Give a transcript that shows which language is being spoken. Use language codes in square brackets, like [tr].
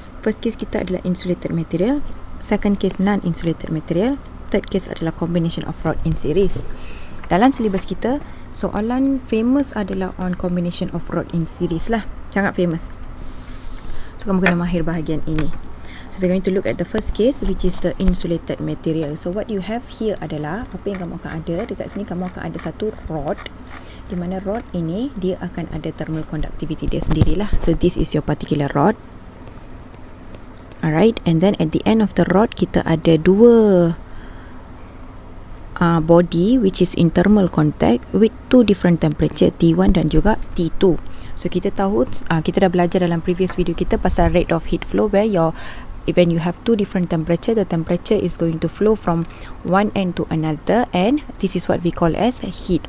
[en] First case [ms] kita adalah [en] insulated material, second case non-insulated material, third case [ms] adalah [en] combination of rod in series. [ms] Dalam syllabus kita, soalan famous adalah [en] on combination of rod in series [ms] lah, sangat famous. So kamu kena mahir bahagian ini. [en] So we're going to look at the first case, which is the insulated material. So what you have here [ms] adalah, apa yang kamu akan ada dekat sini, kamu akan ada satu rod, di mana rod ini dia akan ada thermal conductivity dia sendirilah. [en] So this is your particular rod. Alright, and then at the end of the rod [ms] kita ada dua [en] body which is in thermal contact with two different temperature, T1 [ms] dan juga [en] T2. So [ms] kita tahu, kita dah belajar dalam [en] previous video [ms] kita pasal [en] rate of heat flow, where when you have two different temperature, the temperature is going to flow from one end to another, and this is what we call as heat.